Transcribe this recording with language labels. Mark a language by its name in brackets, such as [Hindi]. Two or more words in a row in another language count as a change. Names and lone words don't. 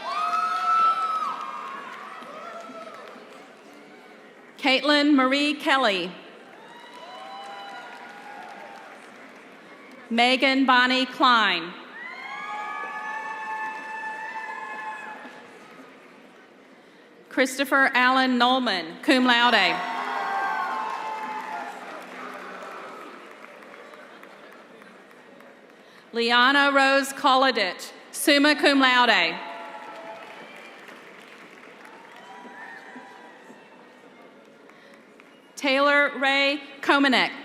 [English] Caitlin Marie Kelly. Megan Bonnie Klein. Christopher Allen Nolman, [Latin] cum laude. [English] Liana Rose Kolodich, [Latin] summa cum laude. [English] Taylor Ray Komanek.